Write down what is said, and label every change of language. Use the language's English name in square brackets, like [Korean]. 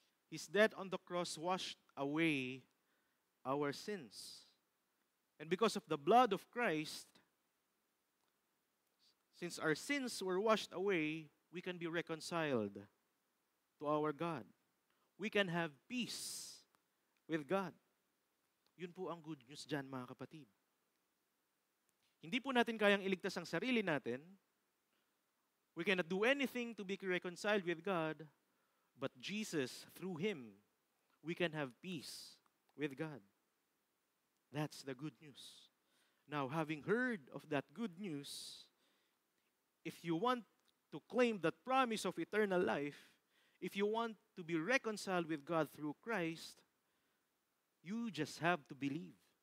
[English] His death on the cross washed away our sins. And because of the blood of Christ, since our sins were washed away, we can be reconciled to our God. We can have peace with God. [Filipino] Yun po ang good news dyan, mga kapatid. Hindi po natin kayang iligtas ang sarili natin. [English] We cannot do anything to be reconciled with God, but Jesus, through Him, we can have peace with God. That's the good news. Now, having heard of that good news, if you want to claim that promise of eternal life, if you want to be reconciled with God through Christ, you just have to believe.